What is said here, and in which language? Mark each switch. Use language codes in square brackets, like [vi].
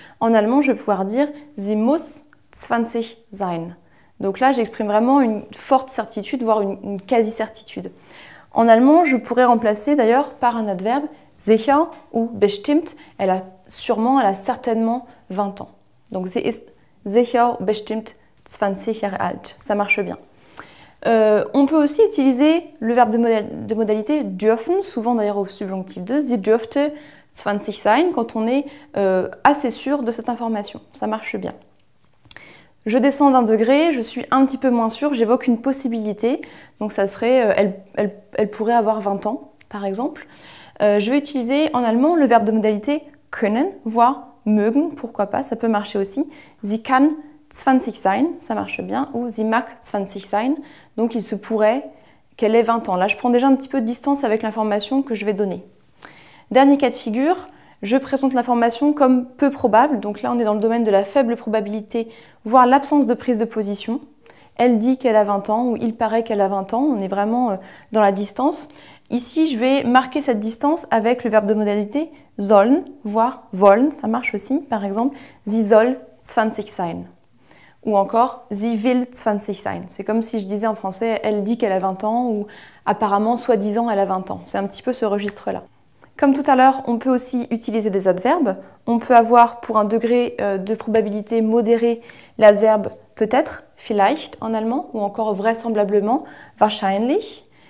[fr] En allemand, je vais pouvoir dire « [de] Sie muss 20 sein ». [fr] Donc là, j'exprime vraiment une forte certitude, voire une quasi-certitude. En allemand, je pourrais remplacer d'ailleurs par un adverbe sicher ou bestimmt. Elle a certainement 20 ans. Donc [de] sie ist sicher bestimmt 20 Jahre alt. [fr] Ça marche bien. On peut aussi utiliser le verbe de modalité dürfen, souvent d'ailleurs au subjonctif 2. [de] Sie dürfte 20 sein [fr] quand on est assez sûr de cette information. Ça marche bien. Je descends d'un degré, je suis un petit peu moins sûre, j'évoque une possibilité. Donc ça serait, elle pourrait avoir 20 ans, par exemple. Je vais utiliser en allemand le verbe de modalité können, voire mögen, pourquoi pas, ça peut marcher aussi. [de] Sie kann 20 sein, [fr] ça marche bien, ou [de] sie mag 20 sein, [fr] donc il se pourrait qu'elle ait 20 ans. Là, je prends déjà un petit peu de distance avec l'information que je vais donner. Dernier cas de figure, je présente l'information comme peu probable, donc là on est dans le domaine de la faible probabilité, voire l'absence de prise de position. Elle dit qu'elle a 20 ans ou il paraît qu'elle a 20 ans, on est vraiment dans la distance. Ici, je vais marquer cette distance avec le verbe de modalité sollen, voire wollen, ça marche aussi. Par exemple, [de] sie soll 20 sein. [fr] Ou encore, [de] sie will 20 sein. [fr] C'est comme si je disais en français, elle dit qu'elle a 20 ans ou apparemment, soi-disant, elle a 20 ans. C'est un petit peu ce registre-là. Comme tout à l'heure, on peut aussi utiliser des adverbes. On peut avoir pour un degré de probabilité modéré l'adverbe peut-être, vielleicht en allemand, ou encore vraisemblablement, wahrscheinlich.